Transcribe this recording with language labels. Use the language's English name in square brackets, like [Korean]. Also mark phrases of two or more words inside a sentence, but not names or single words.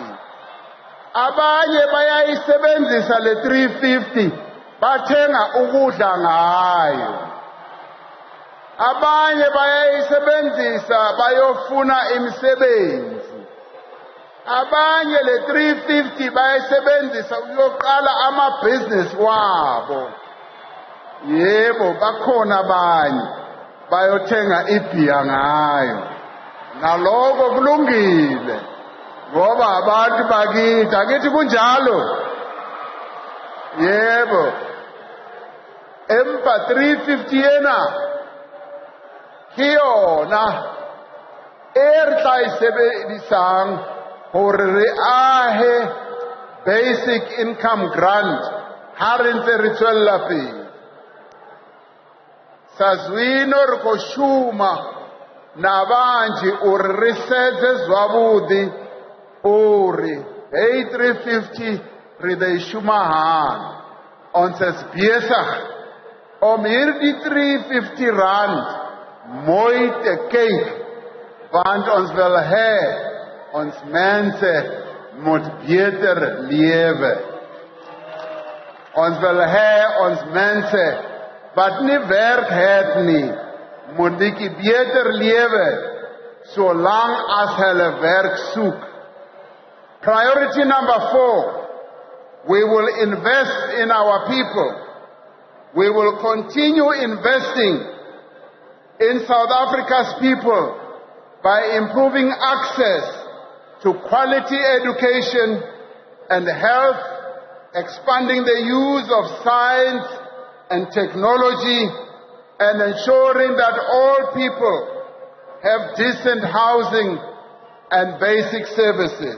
[Zulu] Abanye bayayisebenzisa le 350 bathenga ukudla ngayo, abanye bayayisebenzisa bayofuna imisebenzi, abanye le 350 bayayisebenzisa ukuyoqala amabhizinisi wabo. Yebo, bakhona abanye bayothenga ibhiya ngayo, naloko kulungile ngoba abantu bakithi, akithi kunjalo. Yebo, [Southern Sotho] empa 350 yena kiyona tla isebedisang hore re ahe [English] basic income grant [Southern Sotho] ha re ntse re tswella pele. [Venda] Sazwino re ko shuma na banji uri re sedze zwavhuḓi uri hey 350 re de shuma hani. [Afrikaans] Ons is besig om hierdie 350 rand mooi te kyk, want ons wil hê ons mense moet beter lewe. Ons wil hê ons mense wat nie werk het nie, moet ek beter lewe, solang as hulle werk soek. [English] Priority number 4, we will invest in our people. We will continue investing in South Africa's people by improving access to quality education and health, expanding the use of science and technology, and ensuring that all people have decent housing and basic services.